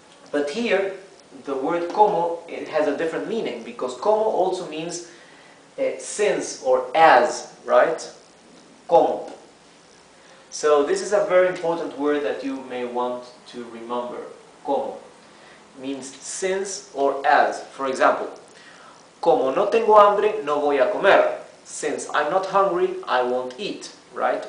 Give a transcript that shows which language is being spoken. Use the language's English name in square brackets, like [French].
[English] But here, the word como, it has a different meaning, because como also means since or as, right? Como. So this is a very important word that you may want to remember. Como means since or as. For example, [Spanish] como no tengo hambre, no voy a comer. [English] Since I'm not hungry, I won't eat, right?